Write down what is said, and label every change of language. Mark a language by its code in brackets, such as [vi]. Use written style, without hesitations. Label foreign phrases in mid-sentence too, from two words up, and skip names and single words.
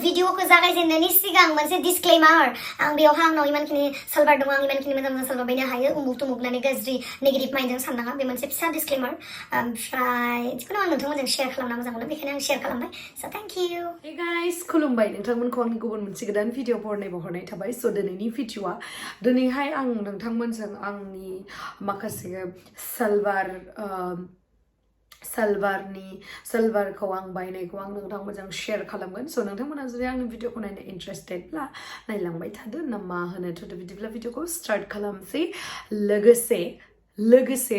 [brx] video ko जागायजेननायनि सिगां मोनसे disclaimer आं बेयावहा आंनाव इमानखिनि सालवार दङ आं इमानखिनि मोजां सालवार बायनो हायो उमुक तुमुकनानै गाज्रि [en] negative mind [brx] साननाङा बे मोनसे फिसा disclaimer ओमफ्राय जिखुनु आं नोंथांमोनजों शेयार खालामना मोजां मोनो बेखायनो आं शेयार खालामबाय [en] so thank you hey guys [brx] खुलुमबाय नोंथांमोनखौ आंनि गुबुन मोनसे गोदान भिडिअ बहरनाय थाबाय so दिनैनि भिडिअआ दिनैहाय आं नोंथांमोनजों आंनि माखासे सालवारखौ आं बायनायखौ आं नोंथांमोनजों शेयार खालामगोन so नोंथांमोना जुदि आंनि भिडिअखौ नायनो इन्टारेस्टेडब्ला नायलांबाय थादो ना मा होनो थ' बिदिब्ला भिडिअखौ स्टार्ट खालामसै लोगोसे